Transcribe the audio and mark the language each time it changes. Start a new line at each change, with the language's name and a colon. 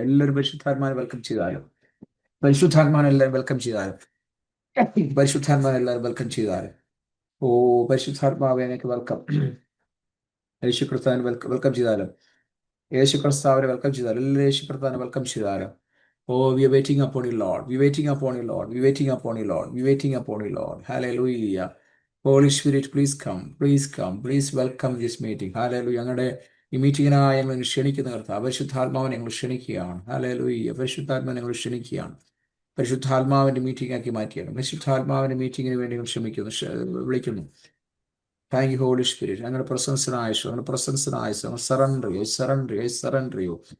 Malayalam: എല്ലാവരും പരിശുദ്ധാത്മാവിനെ വെൽക്കം ചെയ്താലും, പരിശുദ്ധാത്മാവിനെ എല്ലാവരും വെൽക്കം ചെയ്താലും, പരിശുദ്ധാത്മാവിനെ എല്ലാവരും വെൽക്കം ചെയ്താലും. ഓ പരിശുദ്ധാത്മാവെ അങ്ങേക്ക് വെൽക്കം. യേശു ക്രിസ്തുവിനെ വെൽക്കം ചെയ്താലും, യേശു ക്രിസ്തുവിനെ വെൽക്കം ചെയ്താലും, എല്ലാ യേശു ക്രിസ്തുവിനെ വെൽക്കം ചെയ്താലും.
English: Oh, we are waiting upon you, Lord. We are waiting upon you, Lord. We are waiting upon you, Lord. We are waiting upon you, Lord. Hallelujah. Holy Spirit, please come. Please come. Please welcome this meeting. Hallelujah.
Malayalam: ഞങ്ങളുടെ ഈ മീറ്റിങ്ങിനായി ഞങ്ങൾ ക്ഷണിക്കുന്ന കർത്താവ് പരിശുദ്ധാത്മാവിനെ ഞങ്ങൾ ക്ഷണിക്കുകയാണ്. Hallelujah. പരിശുദ്ധാത്മാവിനെ ഞങ്ങൾ ക്ഷണിക്കുകയാണ്. പരിശുദ്ധാത്മാവിന്റെ മീറ്റിംഗ് ആക്കി മാറ്റിയാണ്. പരിശുദ്ധാത്മാവിന്റെ മീറ്റിങ്ങിന് വേണ്ടി ഞങ്ങൾ വിളിക്കുന്നു.
English: Thank you holy spirit.
Malayalam: ഞങ്ങളുടെ പ്രസൻസിനായിശോ, ഞങ്ങളുടെ പ്രസൻസിനായിശോ സറണ്ടർ ചെയ്യൂ, സറണ്ടർ ചെയ്യൂ, സറണ്ടർ ചെയ്യൂ.